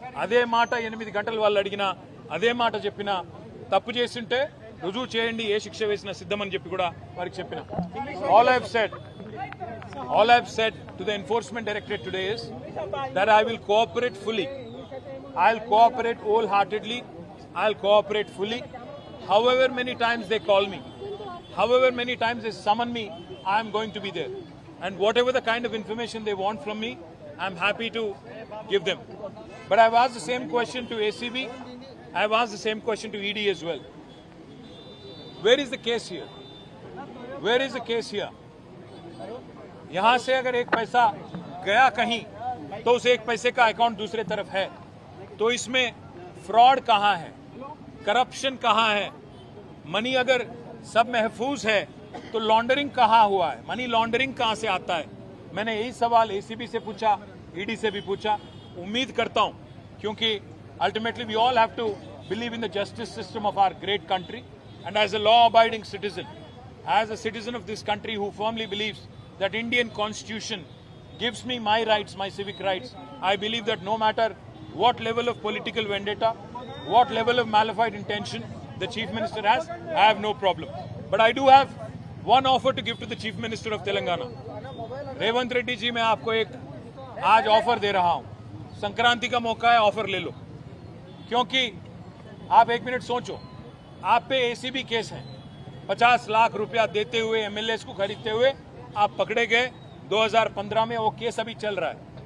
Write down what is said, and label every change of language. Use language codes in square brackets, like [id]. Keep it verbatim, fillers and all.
[te] అదే మాట ఎనిమిది గంటలు వాళ్ళు అడిగినా అదే మాట చెప్పినా, తప్పు చేసింటే రుజువు చేయండి, ఏ శిక్ష వేసినా సిద్ధమని చెప్పి కూడా వారికి చెప్పిన. [en] All I have said all I have said to the enforcement directorate today is that I will cooperate fully, I will cooperate wholeheartedly, I will cooperate fully. However many times they call me, however many times they summon me, I am going to be there. And whatever the kind of information they want from me, I am happy to give them. But I have asked the same question to A C B, I have asked the same question to E D as well. Where is the case here? Where is the case here? [hi] यहाँ से अगर एक पैसा गया कहीं तो उस एक पैसे का अकाउंट दूसरे तरफ है, तो इसमें फ्रॉड कहाँ है, करप्शन कहाँ है? मनी अगर सब महफूज है तो लॉन्ड्रिंग कहाँ हुआ है, मनी लॉन्ड्रिंग कहाँ से आता है? मैंने यही सवाल एसीबी से पूछा, ईडी से भी पूछा. उम्मीद करता हूँ, क्योंकि [en] Ultimately we all have to believe in the justice system of our great country and as a law abiding citizen, as a citizen of this country who firmly believes that Indian constitution gives me my rights, my civic rights. I believe that no matter what level of political vendetta, what level of malefied intention the Chief Minister has, I have no problem. But I do have one offer to give to the Chief Minister of Telangana. [hi] Revant Reddy ji, मैं आपको एक आज offer दे रहा हूँ, संक्रांति का मौका है, offer ले लो. क्योंकि आप एक मिनट सोचो, आप पे A C B केस है, पचास लाख रुपया देते हुए M L As को खरीदते हुए आप पकड़े गए दो हज़ार पंद्रह में, वो केस अभी चल रहा है.